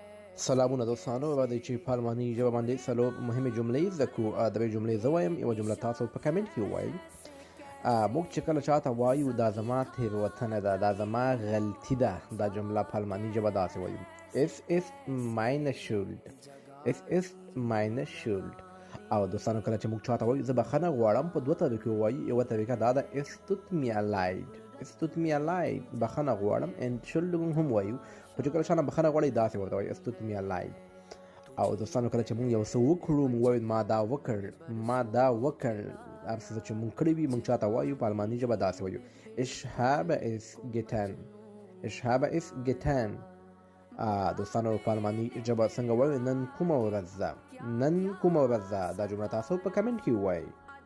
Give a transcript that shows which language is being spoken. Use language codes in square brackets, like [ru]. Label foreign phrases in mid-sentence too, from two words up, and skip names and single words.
[ps] سلامونه دوستانو، راځئ چې په الماني ژبه باندې څلور مهمې جملې زده کړو. درې جملې زه وایم، یوه جمله تاسو په کمنټ کې ووایئ. موږ چې کله چاته وایو دا زما تیروتنه ده، دا زما غلطي ده، دا جمله په الماني ژبه داسې وایو: [de] Es ist meine Schuld. Es ist meine Schuld. [ps] او دوستانو کله چې موږ چاته وایو زه بخښنه غواړم، په دوه طریقو وایو. یوه طریقه دا ده [de] Es tut mir leid. Es tut mir leid. [ps] بخښنه غواړم. Entschuldigung هم وایو، خو چې کله چا نه بخښنه غواړئ داسې ورته وایي [de] Es tut mir leid. [ps] او دوستانو کله چې موږ یو څه وکړو موږ وایو ما دا وکړ. هر څه چې موږ کړي وي موږ چاته وایو په الماني ژبه داسې وایو [de] Ich habe es getan. Ich habe es getan. [ps] دوستانو په الماني ژبه څنګه وایو؟ نن کومه ورځ ده. دا جمله تاسو په کمنټ کې ووایئ.